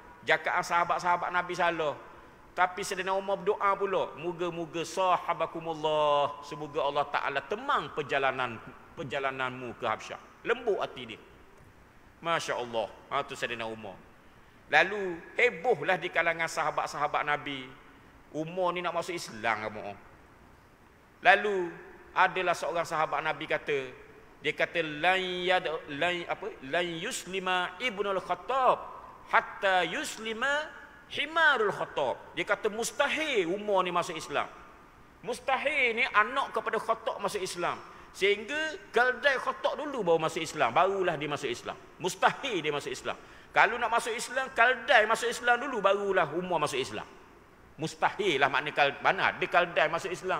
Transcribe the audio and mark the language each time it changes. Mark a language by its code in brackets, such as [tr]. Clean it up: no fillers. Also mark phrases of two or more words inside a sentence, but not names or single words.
[ms] Jangkaan sahabat-sahabat Nabi salah. Tapi Saidina Umar berdoa pula, moga-moga sahabakumullah, semoga Allah Taala temang perjalananmu ke Habsyah. Lembut hati dia. [ar] ما شاء الله. [ms] Itu Saidina Umar. Lalu hebohlah di kalangan sahabat-sahabat Nabi. Umar ni nak masuk Islam kamu. Lalu adalah seorang sahabat Nabi kata, dia kata [ar] لن يسلم ابن الخطاب حتى يسلم حمار الخطاب. [ms] Dia kata mustahil Umar ni masuk Islam. Mustahil ni anak kepada Khattab masuk Islam. Sehingga keldai Khattab dulu baru masuk Islam, barulah dia masuk Islam. Mustahil dia masuk Islam. Kalau nak masuk Islam, keldai masuk Islam dulu, barulah Umar masuk Islam. Mustahil lah maknanya mana ada keldai masuk Islam.